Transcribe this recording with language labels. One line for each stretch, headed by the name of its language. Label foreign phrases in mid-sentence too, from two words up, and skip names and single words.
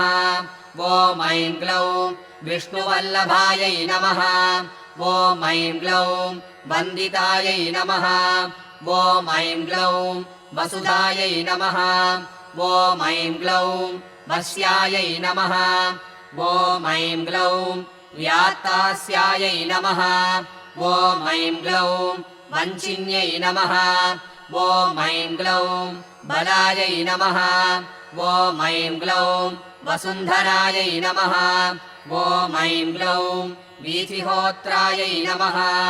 Sanskrit: ॐ ऐं क्लौं विष्णुवल्लभायै नमः. ॐ ऐं क्लौं वन्दितायै नमः. ॐ ऐं क्लौं वसुदायै नमः. ॐ ऐं क्लौं वश्यायै नमः. ॐ ऐं क्लौं व्यात्तास्यायै नमः. ॐ ऐं ग्लौं वञ्चिन्यै नमः. ॐ ऐं ग्लौं बलायै नमः. ॐ ऐं ग्लौं वसुन्धरायै नमः. ॐ ऐं ग्लौं वीथिहोत्रायै नमः.